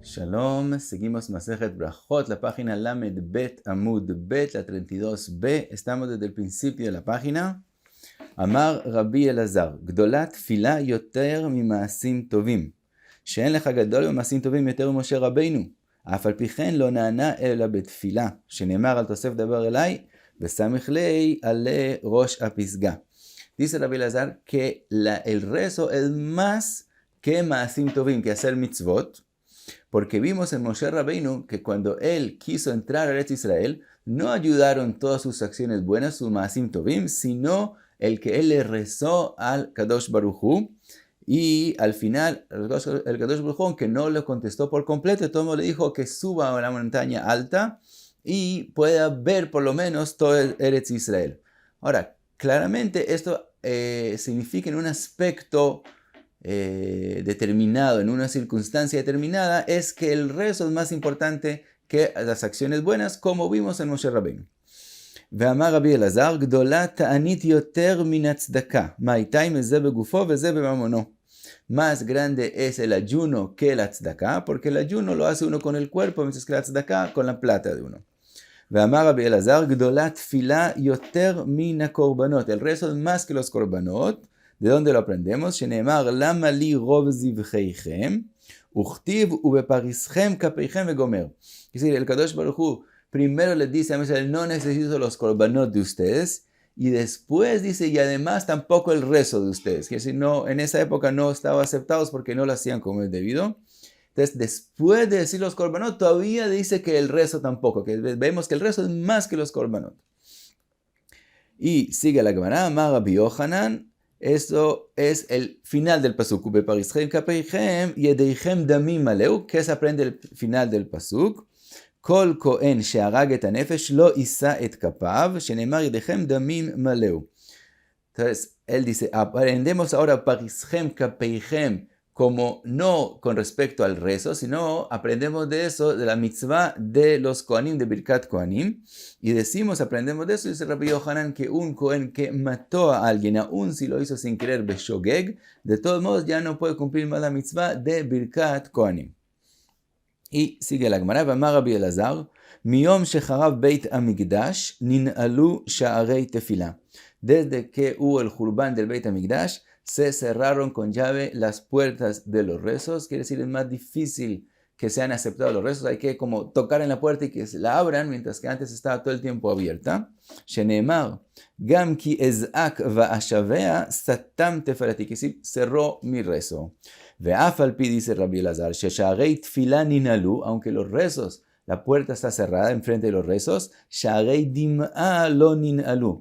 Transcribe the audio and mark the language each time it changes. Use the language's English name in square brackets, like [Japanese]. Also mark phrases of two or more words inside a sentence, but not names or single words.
[Spanish] Shalom, seguimos Masejet Brajot, la página [Hebrew] למ״ד בי״ת עמוד בי״ת, [Spanish] la 32b. Estamos desde el principio de la página. [Hebrew] אמר רבי אלעזר, גדולה תפילה יותר ממעשים טובים, שאין לך גדול במעשים טובים יותר ממשה רבינו, אף על פי כן לא נענה אלא בתפילה, שנאמר על תוסף דבר אליי, וסמיך לי עלי ראש הפסגה. [Spanish] Dice Rabbi Elazar que el rezo es más que [Hebrew] מעשים טובים, [Spanish] que hacer mitzvot, porque vimos en Moshe Rabbeinu que cuando él quiso entrar a Eretz Israel, no ayudaron todas sus acciones buenas, su [Hebrew] מעשים טובים, [Spanish] sino el que él le rezó al [Hebrew] קדוש ברוך הוא, [Spanish] y al final el [Hebrew] קדוש ברוך הוא, [Spanish] aunque no le contestó por completo, todo le dijo que suba a la montaña alta y pueda ver por lo menos todo el Eretz Israel. Ahora, claramente esto significa en un aspecto determinado, en una circunstancia determinada, es que el rezo es más importante que las acciones buenas, como vimos en Moshe Rabbeinu. [Hebrew] ואמר רבי אלעזר, גדולה תענית יותר מן הצדקה, מה איתה עם זה בגופו וזה בממונו. [Spanish] Más grande es el ayuno que la tzedakah, porque el ayuno lo hace uno con el cuerpo, mientras que la tzedakah con la plata de uno. [Hebrew] ואמר רבי אלעזר, גדולה תפילה יותר מן הקורבנות. [Spanish] El rezo es más que los korbanot. ¿De dónde lo aprendemos? [Hebrew] שנאמר, למה לי רוב זבחיכם, וכתיב ובפריסכם כפיכם וגומר. [Spanish] Es decir, el [Hebrew] קדוש ברוך הוא [Spanish] primero les dice a Israel, no necesito los korbanot de ustedes, y después dice, y además tampoco el rezo de ustedes. Que si no, en esa época no estaban aceptados porque no lo hacían como es debido. Entonces, después de decir los korbanot, todavía dice que el rezo tampoco, que vemos que el rezo es más que los korbanot. Y sigue la Gemara, [Hebrew] אמר רבי יוחנן, [Spanish] esto es el final del pasuk, [Hebrew] בפרשכם כפיכם ידיכם דמים מלאו, [Spanish] que se aprende el final del pasuk. [Hebrew] כל כהן שהרג את הנפש לא יישא את כפיו, שנאמר ידיכם דמים מלאו. [Spanish] Entonces, él dice, aprendemos ahora [Hebrew] פרשכם כפיכם, [Spanish] como no con respecto al rezo, sino aprendemos de eso, de la mitzvah de los kohanim, de [Hebrew] ברכת כהנים, [Spanish] y decimos, aprendemos de eso, dice Rabbi Yochanan, que un kohen que mató a alguien, aun si lo hizo sin querer, beshogeg, de todos modos ya no puede cumplir más la mitzvah de [Hebrew] ברכת כהנים. [Spanish] Y sigue la Gemara, [Hebrew] ואמר רבי אלעזר, מיום שחרב בית המקדש, ננעלו שערי תפילה. [Spanish] Desde que hubo el Jurban del Beit HaMikdash, se cerraron con llave las puertas de los rezos. Quiere decir, es más difícil que sean aceptados los rezos. Hay que como tocar en la puerta y que se la abran, mientras que antes estaba todo el tiempo abierta. [Hebrew] שנאמר, גם כי אזעק ואשבע, סתם תפילתי. [Spanish] Que sí, cerró mi rezo. [Hebrew] ואף על פי, [Spanish] dice Rabbi Elazar, [Hebrew] ששערי תפילה ננעלו, [Spanish] aunque los rezos, la puerta está cerrada enfrente de los rezos, [Hebrew] שערי דמעה לא ננעלו.